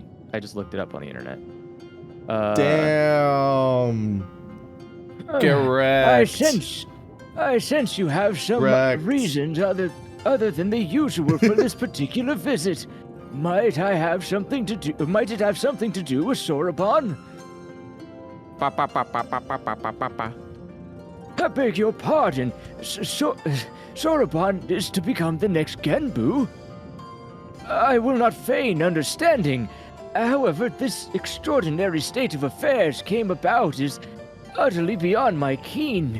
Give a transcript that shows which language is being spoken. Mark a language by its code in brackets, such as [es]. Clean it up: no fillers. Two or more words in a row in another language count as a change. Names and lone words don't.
[en] I just looked it up on the internet. Damn. Correct. I sense you have some Correct. reasons other than the usual for this particular visit. Might it have something to do with Soraban? Ba, ba, ba, ba, ba, ba, ba, ba, ba, ba. I beg your pardon. Soraban is to become the next Genbu? I will not feign understanding. However, this extraordinary state of affairs came about is utterly beyond my ken.